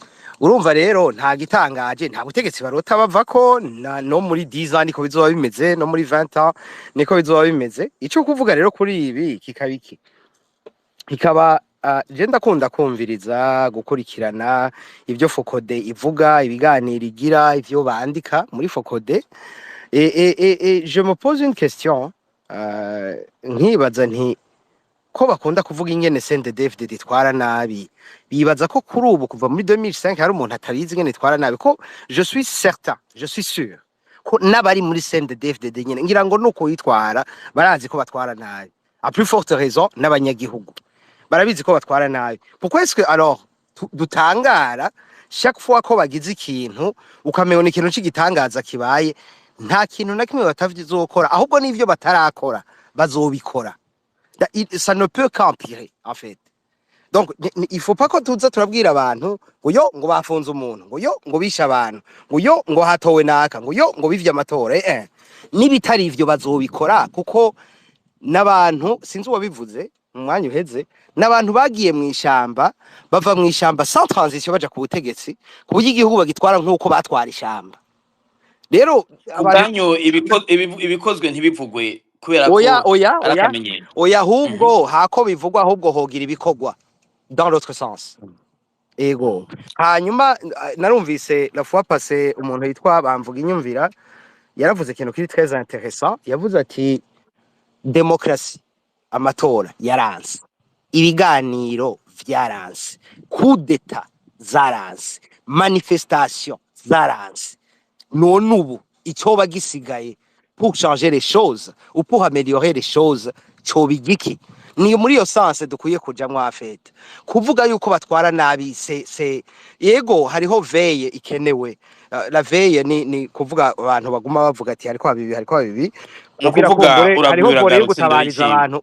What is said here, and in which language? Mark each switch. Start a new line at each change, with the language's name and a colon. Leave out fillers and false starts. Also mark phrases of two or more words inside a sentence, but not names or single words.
Rundi: Urumva rero nta gitangaje, nta butegetsi barota bavako, no muri 10 ans niko bizoba bimeze, no muri 20 ans niko bizoba bimeze. Ico kuvuga rero kuri ibi kikabiki kikaba je ndakunda kumviriza gukurikirana ivyo Focode ivuga, ibiganiro igira, ivyo bandika muri Focode,
French: et je me pose une question,
Rundi: nkibaza nti ko bakunda kuvuga ingene CNDD-FDD itwara nabi, bibaza ko kuri ubu kuva muri 2005 hari umuntu atarizi ingene itwara nabi, ko
French: je suis certain, je suis sûr
Rundi: ko n'abari muri CNDD-FDD nyene ngira ngo nuko yitwara barazi ko batwara nabi,
French: a plus forte raison
Rundi: n'abanyagihugu barabizi ko batwara nabi.
French: Pourquoi est-ce que alors
Rundi: dutangara
French: chaque fois
Rundi: ko bagize ikintu ukamenya ikintu cy'igitangaza kibaye, nta kintu na kimwe batavizokora, ahubwo n'ivyo batarakora bazobikora.
French: Ça ne peut qu'empirer en fait. Donc il faut pas
Rundi: ko tuza turabwira abantu ngo yo ngo bafunze umuntu, ngo yo ngo bisha abantu, ngo yo ngo hatowe naka, ngo yo ngo bivye amatora. Nibitari ivyo bazobikora, kuko n'abantu sinzi uwabivuze mu mwanya uheze, n'abantu bagiye mu ishamba, bava mu ishamba
French: sans transition
Rundi: baja ku butegetsi, ku buryo igihugu bagitwara nk'uko batwara ishamba. Rero ubwanyu ibikozwe ntibivugwe kubera ko oya ahubwo hako bivugwa, ahubwo hogira ibikogwa
French: dans l'autre sens.
Rundi: Ego hanyuma narumvise
French: la fois passée
Rundi: umuntu yitwa Bamvuga Inyumvira yaravuze ikintu kiri
French: très intéressant.
Rundi: Yavuze ati demokrasi, amatora yaranse, ibiganiro vyaranse,
French: coup d'état
Rundi: zaranse, manifestation zaranse, none ubu icyo bagisigaye
French: pour changer les choses ou pour améliorer les choses
Rundi: cyo bigiki? Ni muri yo sens dukwiye kujamwa afete kuvuga yuko batwara nabi. Se yego hariho veye ikenewe, la veye ni kuvuga abantu baguma bavuga ati hariko bibi no kuvuga hariho gutabariza abantu.